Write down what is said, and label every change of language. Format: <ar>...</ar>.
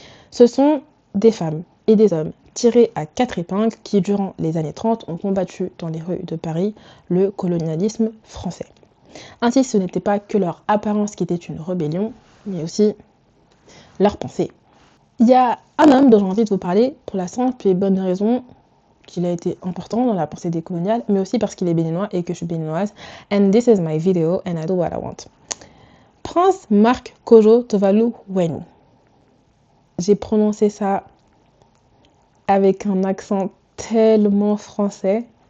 <fr>Ce sont des femmes et des hommes tirés à 4 épingles qui, durant les années 30, ont combattu dans les rues de Paris le colonialisme français. Ainsi, ce n'était pas que leur apparence qui était une rébellion, mais aussi leur pensée. Il y a un homme dont j'ai envie de vous parler pour la simple et bonne raison qu'il a été important dans la pensée décoloniale, mais aussi parce qu'il est béninois et que je suis béninoise.</fr> <en>And this is my video and I do what I want.</en> <fr>Prince Marc Kojo Tovalu Wenu. J'ai prononcé ça avec un accent tellement français.</fr>